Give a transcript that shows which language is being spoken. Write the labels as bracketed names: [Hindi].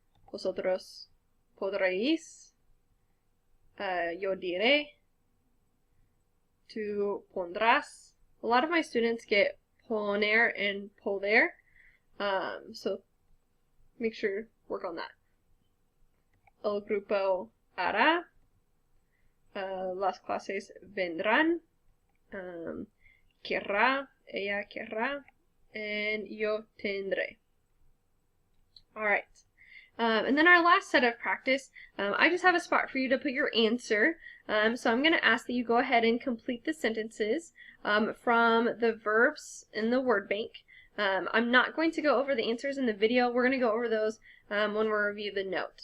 [Spanish] Vosotros podréis, yo diré, tú pondrás. [English] A lot of my students get poner and poder, so make sure to work on that. [Spanish] El grupo hará, las clases vendrán, querrá, ella querrá, and yo tendré. [English] Alright. And then our last set of practice, I just have a spot for you to put your answer. So I'm going to ask that you go ahead and complete the sentences from the verbs in the word bank. I'm not going to go over the answers in the video. We're going to go over those when we review the note.